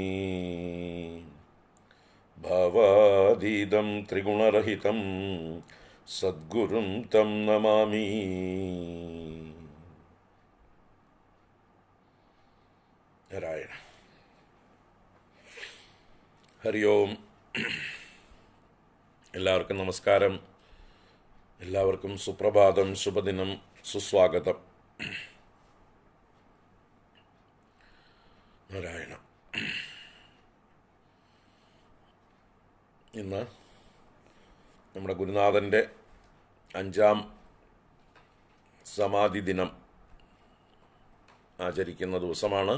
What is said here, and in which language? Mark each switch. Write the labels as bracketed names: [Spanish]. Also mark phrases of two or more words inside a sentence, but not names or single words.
[Sanskrit] भावातीतं त्रिगुणरहितं सद्गुरुं तं नमामि। नारायण। हरि ओम। [Malayalam] എല്ലാവർക്കും നമസ്കാരം. എല്ലാവർക്കും സുപ്രഭാതം, ശുഭദിനം, സുസ്വാഗതം. നാരായണ. ഇന്ന് നമ്മുടെ ഗുരുനാഥൻ്റെ 5ാം സമാധി ദിനം ആചരിക്കുന്ന ദിവസമാണ്.